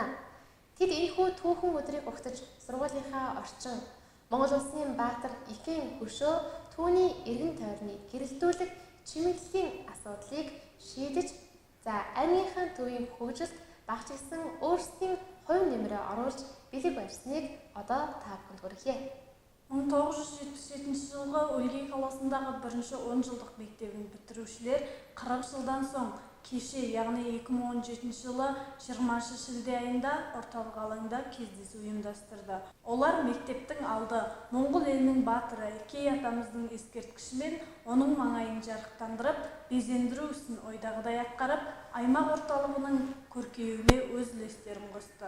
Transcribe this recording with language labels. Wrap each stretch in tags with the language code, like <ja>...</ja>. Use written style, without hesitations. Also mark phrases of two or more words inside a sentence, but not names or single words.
<mn>Тэд энэхүү түүхэн өдрийг угтаж сургуулийнхаа орчин Монгол улсын баатар Ихэн хөшөө түүний эргэн тойрны гэрэлтүүлэг чимэглэлийн асуудлыг шийдэж аймгийнхаа төвийн хөгжилд багчилсан өөрсдийн хувь нэмрээ оруулж бэлэг барьсныг одоо та бүхэнд хүргье.</mn> <kk>1977 жылғы Өлгий қаласындағы бірінші 10 жылдық мектебін бітірушілер 40 жылдан соң кеше, яғни 2017 жылы 20 шілде айында орталық алаңда кездесу ұйымдастырды. Олар мектептің алды Моңғол елінің батыры Кей атамыздың ескерткішімен оның маңайын жарықтандырып, безендіру ісін ойдағыдай атқарып, аймақ орталығының көркеюіне өз үлестерін қосты.</kk>